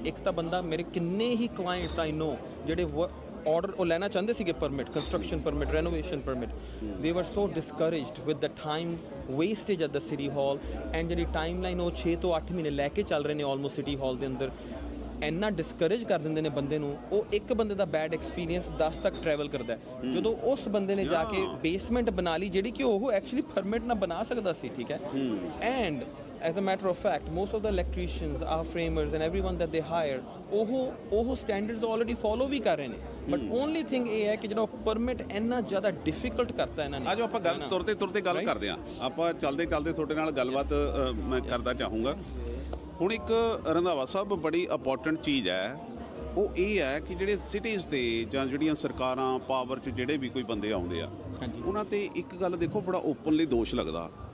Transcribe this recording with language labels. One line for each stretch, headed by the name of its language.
Punjabi: ਇੱਕ ਤਾਂ ਬੰਦਾ, ਮੇਰੇ ਕਿੰਨੇ ਹੀ ਕਲਾਇੰਟਸ ਆਈ ਨੋ ਜਿਹੜੇ ਆਰਡਰ ਉਹ ਲੈਣਾ ਚਾਹੁੰਦੇ ਸੀਗੇ permit, construction permit, renovation permit,
English: They were so discouraged with the time wastage at the city hall.
Punjabi: And ਜਿਹੜੀ ਟਾਈਮ ਲਾਈਨ ਉਹ 6 ਤੋਂ 8 ਮਹੀਨੇ ਲੈ ਕੇ ਚੱਲ ਰਹੇ ਨੇ ਆਲਮੋਸਟ ਸਿਟੀ ਹਾਲ ਦੇ ਅੰਦਰ, ਇੰਨਾ ਡਿਸਕਰੇਜ ਕਰ ਦਿੰਦੇ ਨੇ ਬੰਦੇ ਨੂੰ। ਉਹ ਇੱਕ ਬੰਦੇ ਦਾ ਬੈਡ ਐਕਸਪੀਰੀਅੰਸ 10 ਤੱਕ ਟਰੈਵਲ ਕਰਦਾ ਜਦੋਂ ਉਸ ਬੰਦੇ ਨੇ ਜਾ ਕੇ ਬੇਸਮੈਂਟ ਬਣਾ ਲਈ ਜਿਹੜੀ ਕਿ ਉਹ ਐਕਚੁਅਲੀ ਪਰਮਿਟ ਨਾ ਬਣਾ ਸਕਦਾ ਸੀ। ਠੀਕ ਹੈ, and
English: as a matter of fact most of the electricians are framers and everyone that they hire
Punjabi: ਉਹ ਸਟੈਂਡਰਡਸ ਆਲਰੇਡੀ ਫੋਲੋ ਵੀ ਕਰ ਰਹੇ ਨੇ।
English: but only thing
Punjabi: ਇਹ ਹੈ ਕਿ ਜਿਹੜਾ ਪਰਮਿਟ ਇੰਨਾ ਜ਼ਿਆਦਾ ਡਿਫਿਕਲਟ ਕਰਤਾ ਇਹਨਾਂ ਨੇ। ਅੱਜ ਆਪਾਂ ਗੱਲ ਤੁਰਤੇ ਗੱਲ ਕਰਦੇ ਹਾਂ। ਆਪਾਂ ਚੱਲਦੇ ਤੁਹਾਡੇ ਨਾਲ ਗੱਲਬਾਤ ਮੈਂ ਕਰਦਾ ਚਾਹੂੰਗਾ। ਹੁਣ ਇੱਕ ਰੰਧਾਵਾ ਸਾਹਿਬ ਬੜੀ ਇੰਪੋਰਟੈਂਟ ਚੀਜ਼ ਹੈ, ਉਹ ਇਹ ਹੈ ਕਿ ਜਿਹੜੇ ਸਿਟੀਜ਼ ਤੇ ਜਾਂ ਜਿਹੜੀਆਂ ਸਰਕਾਰਾਂ ਪਾਵਰ 'ਚ ਜਿਹੜੇ ਵੀ ਕੋਈ ਬੰਦੇ ਆਉਂਦੇ ਆ ਉਹਨਾਂ ਤੇ ਇੱਕ ਗੱਲ ਦੇਖੋ ਬੜਾ ਓਪਨਲੀ ਦੋਸ਼ ਲੱਗਦਾ।